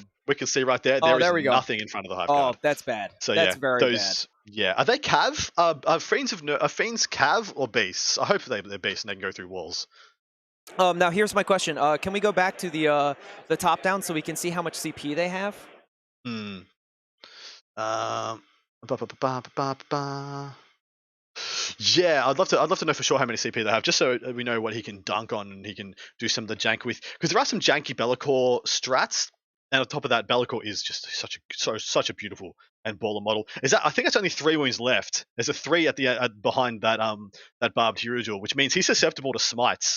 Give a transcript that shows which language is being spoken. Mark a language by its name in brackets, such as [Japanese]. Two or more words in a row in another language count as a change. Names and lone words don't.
[English] We can see right there. Oh, There is there we go. nothing in front of the Hive Oh, Guard. that's bad. So That's yeah, very bad. Are they cav? Are fiends cav or beasts? I hope they're beasts and they can go through walls. Now here's my question. Can we go back to the top down so we can see how much CP they have? Hmm. Um. ba, ba, ba, ba, ba, ba. Yeah, I'd love to know for sure how many CP they have, just so we know what he can dunk on and he can do some of the jank with. Because there are some janky Be'lakor strats, and on top of that, Be'lakor is just such a beautiful and baller model. Is that I think it's only 3 wounds left. There's a 3 at the behind that barbed hero jewel, which means he's susceptible to smites.